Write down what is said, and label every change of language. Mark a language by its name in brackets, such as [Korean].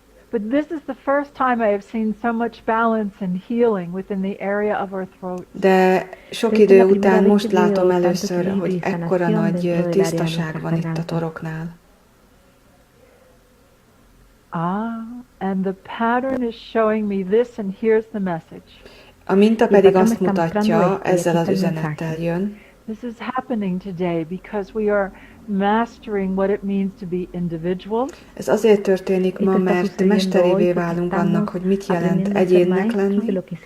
[English] But this is the first time I have seen so much balance and healing within the area of our throat. [Hungarian] De sok idő után most látom először, hogy ekkora nagy tisztaság van itt a toroknál. [English] And the pattern is showing me this, and here's the message. [Hungarian] A minta pedig azt mutatja, ezzel az üzenettel jön. [English] This is happening today because we are mastering what it means to be individual. [Hungarian] Ez azért történik ma, mert mesterévé válunk annak, hogy mit jelent egyénnek lenni,